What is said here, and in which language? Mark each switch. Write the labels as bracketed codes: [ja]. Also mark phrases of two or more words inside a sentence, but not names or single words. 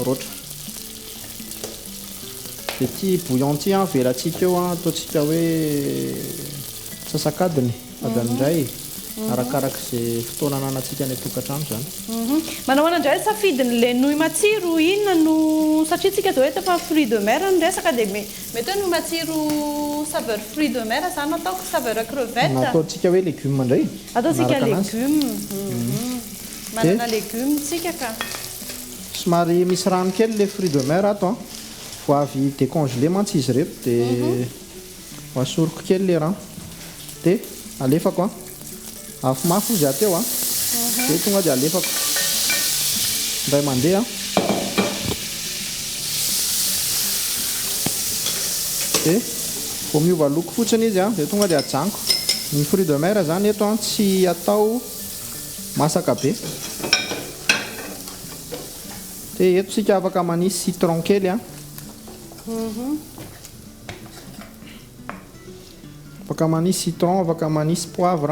[mg] dia ty bouillon ty velantsika eo ataontsika hoe sasakadiny adany indray arakaraka izay fotoana ananantsika ny tokantrano zany manao anandray safidiny le nouille matsiro inona no satria tsika dia hoe fa [fr] fruit de mer [mg] no resaka dia mety hoe nouille matsiro [fr] saveur fruit de mer [mg] zany ataoko [fr] saveur crevette [mg] nataontsika hoe légume indray ataontsika légume manana légume tsika ka somary misy rano kely le [fr] fruit de mer [mg] ato vo avy décongelé mantsy izy reto dia asoroko kely le rano dia alefako afo mafy izy ateo dia tonga dia alefako indray mandeha dia vo miova loko fotsiny izy dia tonga dia ajanoko ny [fr] fruit de mer [mg] zany eto tsy atao masaka be dia eto sika afaka manisy citron kely afaka manisy citron afaka manisy poivre